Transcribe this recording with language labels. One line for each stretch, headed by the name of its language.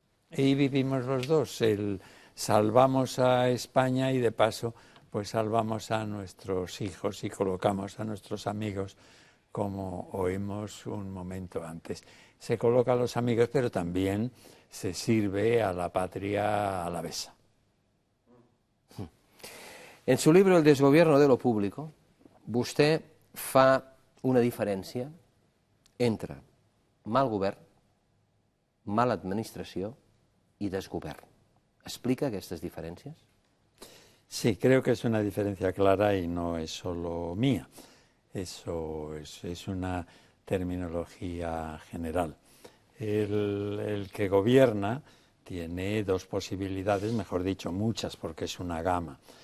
Spanish: Y vivimos los dos, salvamos a España y de paso pues salvamos a nuestros hijos y colocamos a nuestros amigos, como oímos un momento antes. Se coloca a los amigos, pero también se sirve a la patria alavesa. En su libro
Catalan: El desgobierno de lo público, vostè fa una diferència entre mal govern, mala administració y desgovern.
Spanish: ¿Explica estas diferencias? Sí, creo que es una diferencia clara y no es solo mía. Eso es una terminología general. El que gobierna tiene dos posibilidades, mejor dicho, muchas, porque es una gama.